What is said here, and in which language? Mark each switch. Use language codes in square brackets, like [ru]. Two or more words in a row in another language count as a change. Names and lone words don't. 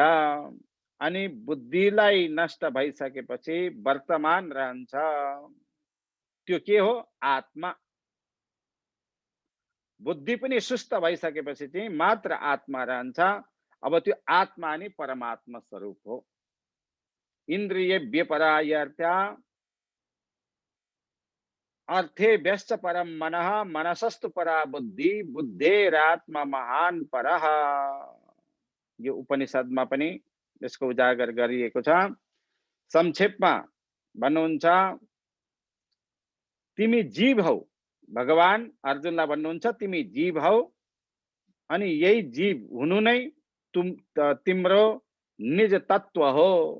[ne] अनि बुद्धिलाई नष्ट भइसकेपछि वर्तमान रहन्छ, त्यो के हो? आत्मा। बुद्धि पनि सुस्त भइसकेपछि चाहिँ मात्र आत्मा रहन्छ। अब त्यो आत्मा नै परमात्मा स्वरूप हो। [sa] इन्द्रिय व्यपरायर्था अर्थे व्यस्त परम मनः मनसस्तु परा बुद्धि बुद्धेरात्मा महान परः। [ne] यो उपनिषदमा पनि यसको उजागर गरिएको छ। संक्षेपमा भन्नुहुन्छ, तिमी जीव हौ। भगवान अर्जुनलाई भन्नुहुन्छ, तिमी जीव हौ अनि यही जीव हुनु नै तिम्रो निज तत्व हो।